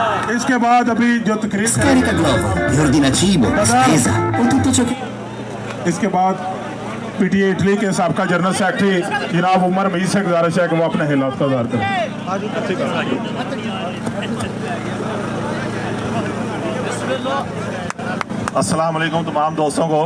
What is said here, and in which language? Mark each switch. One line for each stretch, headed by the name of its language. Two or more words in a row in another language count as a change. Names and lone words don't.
Urdu: اس کے بعد ابھی جو تقریر
Italian: Scarica Glovo, vi ordina cibo, spesa o tutto ciò che...
Urdu: اس کے بعد پی ٹی اے اٹلی کے سابقہ جنرل سیکرٹری جناب عمر مئید سے گزارش ہے کہ وہ اپنے ہلات کا اظہار کریں.
Arabic: السلام علیکم
Urdu: تمام دوستوں کو.